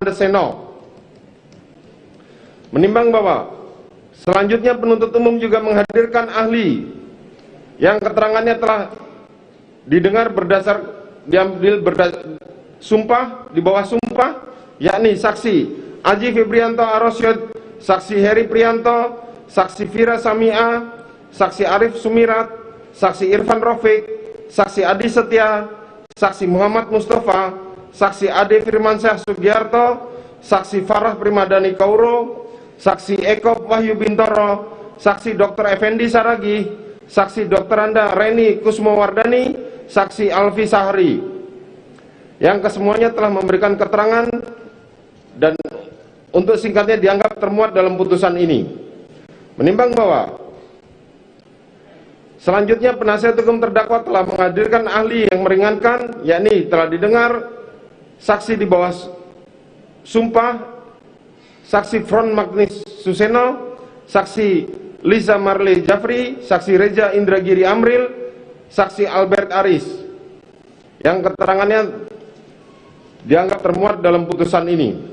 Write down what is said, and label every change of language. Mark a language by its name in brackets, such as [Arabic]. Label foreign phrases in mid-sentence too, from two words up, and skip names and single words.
[Indonesian] Andeseno. Menimbang bahwa selanjutnya penuntut umum juga menghadirkan ahli yang keterangannya telah didengar sumpah di bawah sumpah, yakni saksi Aji Febrianto Arosyod, saksi Heri Prianto, saksi Fira Samia, saksi Arif Sumirat, saksi Irfan Rafiq, saksi Adi Setia, saksi Muhammad Mustafa, saksi Ade Firmansyah Sugiarto, saksi Farah Primadani Kauro, saksi Eko Wahyu Bintoro, saksi Dr. Effendi Saragi, saksi Dr. Anda Reni Kusmowardani, saksi Alfi Sahri, yang kesemuanya telah memberikan keterangan dan untuk singkatnya dianggap termuat dalam putusan ini. Menimbang bahwa selanjutnya penasihat hukum terdakwa telah menghadirkan ahli yang meringankan, yakni telah didengar saksi di bawah sumpah, saksi Front Magnis Suseno, Saksi Lisa Marley Jafri, Saksi Reza Indragiri Amril, Saksi Albert Aris, yang keterangannya dianggap termuat dalam putusan ini.